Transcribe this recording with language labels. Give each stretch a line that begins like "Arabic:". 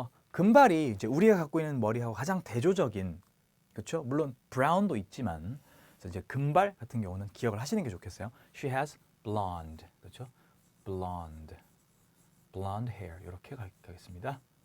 Korean: 금발이 이제 우리가 갖고 있는 머리하고 가장 대조적인, 그렇죠? 물론 브라운도 있지만 그래서 이제 금발 같은 경우는 기억을 하시는 게 좋겠어요.
English: She has blonde,
Korean: 그렇죠?
English: blonde hair
Korean: 이렇게 가겠습니다.